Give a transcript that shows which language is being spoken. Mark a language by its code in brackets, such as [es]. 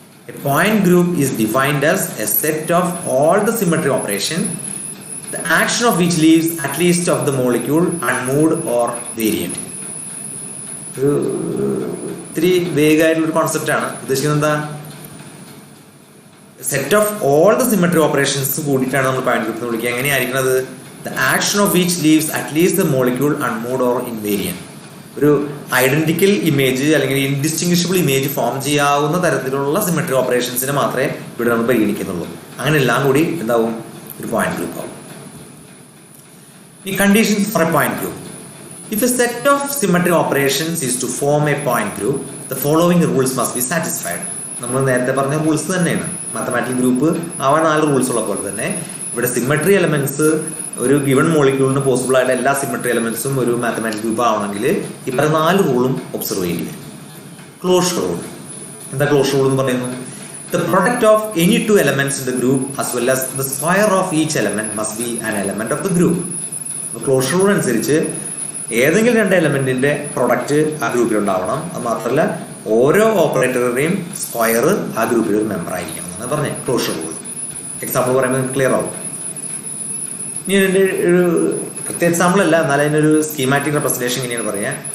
[en] A point group is defined as a set of all the symmetry operation, the action of which leaves at least of the molecule unmoved or variant. [ml] ഇത്തിരി വേഗമായിട്ടുള്ളൊരു concept ആണ്. ഉദ്ദേശിക്കുന്നത് എന്താ? Set of all the symmetry operations കൂടിയിട്ടാണ് നമ്മൾ point group എന്ന് വിളിക്കുക. എങ്ങനെയായിരിക്കുന്നത്? [en] The action of which leaves at least the molecule unmoved or invariant. [ml] ഒരു identical image അല്ലെങ്കിൽ ഇൻഡിസ്റ്റിങ്വിഷബിൾ ഇമേജ് ഫോം ചെയ്യാവുന്ന തരത്തിലുള്ള സിമെട്രി ഓപ്പറേഷൻസിനെ മാത്രമേ ഇവിടെ നമ്മൾ പരിഗണിക്കുന്നുള്ളൂ. അങ്ങനെ എല്ലാം കൂടി എന്താവും? ഒരു പോയിന്റ് ഗ്രൂപ്പ് ആവും. ഈ [en] Conditions for a point group. If a set of symmetry operations is to form a point group, the following rules must be satisfied. [ml] നമ്മൾ നേരത്തെ പറഞ്ഞ റൂൾസ് തന്നെയാണ്. മാത്തമാറ്റിക്കൽ ഗ്രൂപ്പ് ആവാൻ 4 റൂൾസ് ഉള്ള പോലെ തന്നെ ഇവിടെ സിമെട്രി എലമെന്റ്സ് ഒരു ഗിവൺ മോളിക്യൂളിന് പോസിബിൾ ആയിട്ട് എല്ലാ സിമെട്രി എലമെന്റ്സും ഒരു മാത്തമാറ്റിക്കൽ ഗ്രൂപ്പ് ആവണമെങ്കിൽ ഈ 4 റൂളും ഒബ്സർവ് ചെയ്യില്ല. Closure rule. എന്താ ക്ലോഷർ റൂൾ എന്ന് പറയുന്നത്? [en] The product of any two elements in the group as well as the square of each element must be an element of the group. [ml] അപ്പോൾ closure rule അനുസരിച്ച് ഏതെങ്കിലും രണ്ട് എലമെന്റിന്റെ product ആ ഗ്രൂപ്പിൽ ഉണ്ടാവണം. അത് മാത്രമല്ല ഓരോ ഓപ്പറേറ്ററുടെയും സ്ക്വയർ ആ ഗ്രൂപ്പിൽ ഒരു മെമ്പർ ആയിരിക്കണം എന്നാണ് പറഞ്ഞത് ക്ലോഷർ റൂൾ. എക്സാമ്പിൾ പറയുമ്പോൾ ക്ലിയർ ആവും. ഇനി അതിൻ്റെ ഒരു കൃത്യ എക്സാമ്പിൾ അല്ല, എന്നാലും അതിനൊരു സ്കീമാറ്റിക് റെപ്രസെന്റേഷൻ ഇങ്ങനെയാണ് പറയുക.